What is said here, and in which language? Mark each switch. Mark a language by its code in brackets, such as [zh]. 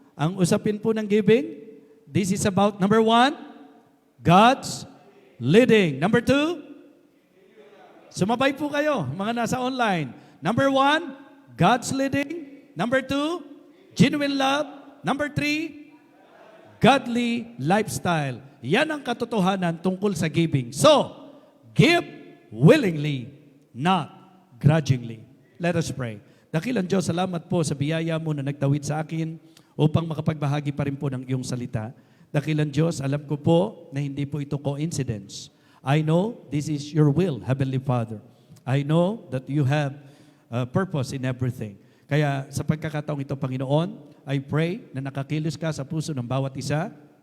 [tl] Ang usapin po ng giving, [en] this is about, number 1, God's leading. Number 2, [tl] Sumabay po kayo, mga nasa online. [en] Number 1, God's leading. Number 2, genuine love. Number 3, godly lifestyle. [tl] Yan ang katotohanan tungkol sa giving. [en] So, give willingly, not grudgingly. Let us pray. [tl] Dakilang Diyos, salamat po sa biyaya mo na nagtawid sa akin upang makapagbahagi pa rin po ng iyong salita. Dakilang Diyos, alam ko po na hindi po ito coincidence. [en] I know this is your will, Heavenly Father. I know that you have purpose in everything. [tl] Kaya sa pagkakataong ito, Panginoon, [en] I pray [tl] na nakakilos ka sa puso ng bawat isa.